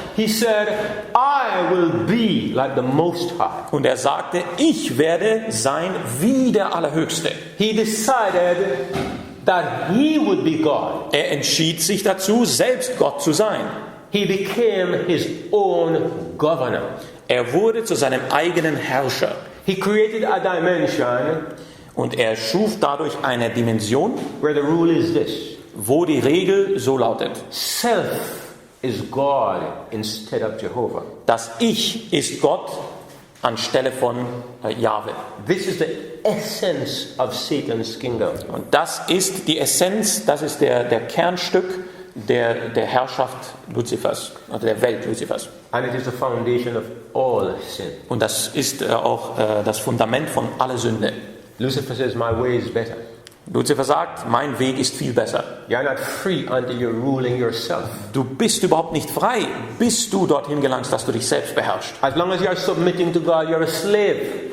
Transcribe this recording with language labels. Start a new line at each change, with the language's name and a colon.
English: He said, I will be like the Most High.
German: Und er sagte, ich werde sein wie der Allerhöchste.
English: He decided that he would be God.
German: Er entschied sich dazu, selbst Gott zu sein.
English: He became his own governor.
German: Er wurde zu seinem eigenen Herrscher.
English: He created a dimension
German: Und er schuf dadurch eine Dimension,
English: where the rule is this:
German: wo die Regel so lautet:
English: self is God instead of Jehovah.
German: Das Ich ist Gott anstelle von Jahwe.
English: This is the essence of Satan's kingdom.
German: Und das ist die Essenz, das ist der Kernstück der Herrschaft Luzifers, also der Welt Luzifers.
English: And it is the foundation of all sin.
German: Und das ist auch das Fundament von aller Sünde.
English: Lucifer says, my way is better.
German: Luzifer sagt, mein Weg ist viel besser.
English: You're not free until you're ruling yourself.
German: Du bist überhaupt nicht frei, bis du dorthin gelangst, dass du dich selbst beherrschst.
English: As long as you are submitting to God, you're a slave.